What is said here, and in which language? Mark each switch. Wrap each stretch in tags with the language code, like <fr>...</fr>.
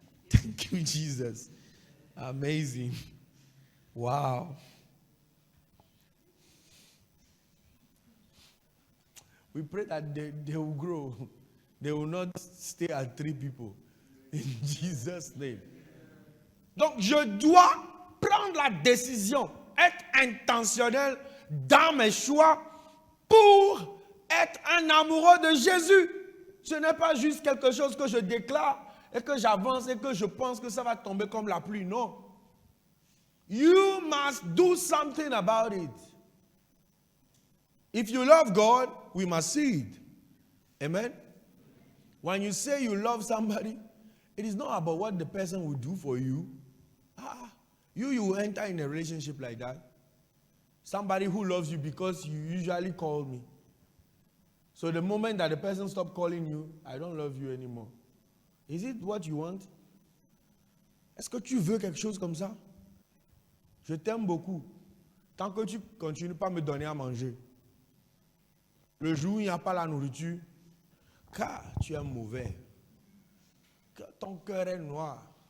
<en>Thank you, Jesus. Amazing. Wow. We pray that they will grow. They will not stay at 3 people. In Jesus' name.</en> <fr>Donc, je dois prendre la décision, être intentionnel dans mes choix pour être un amoureux de Jésus. Ce n'est pas juste quelque chose que je déclare et que j'avance et que je pense que ça va tomber comme la pluie. Non.</fr> <en>You must do something about it. If you love God, we must see it. Amen? When you say you love somebody, it is not about what the person will do for you. You enter in a relationship like that. Somebody who loves you because you usually call me. So the moment that the person stops calling you, I don't love you anymore. Is it what you want?</en> <fr>Est-ce que tu veux quelque chose comme ça? Je t'aime beaucoup. Tant que tu continues pas à me donner à manger. Le jour où il n'y a pas la nourriture, car tu es mauvais. Que ton cœur est noir.</fr>